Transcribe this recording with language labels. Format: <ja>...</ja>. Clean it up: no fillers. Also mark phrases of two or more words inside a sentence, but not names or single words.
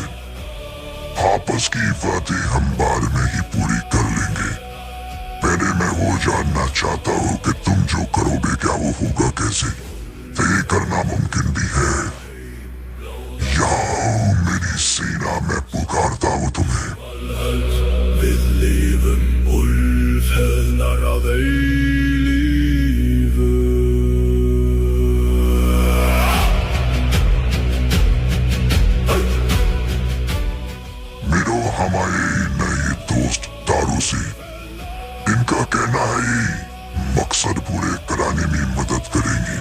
<hi>आपस की बातें हम बाद में ही पूरी कर लेंगे। पहले मैं वो जानना चाहता हूँ कि तुम जो करोगे क्या वो होगा कैसे? तो ये करना मुमकिन भी है। यहाँ मेरी सेना में पुकारता हूँ तुम्हें।</hi> <is>Við lifum úlfheðnar að eilífu.</is> <hi>मिलो हमारे नए दोस्त दारू से। इनका कहना है मकसद पूरे कराने में मदद करेंगे।</hi>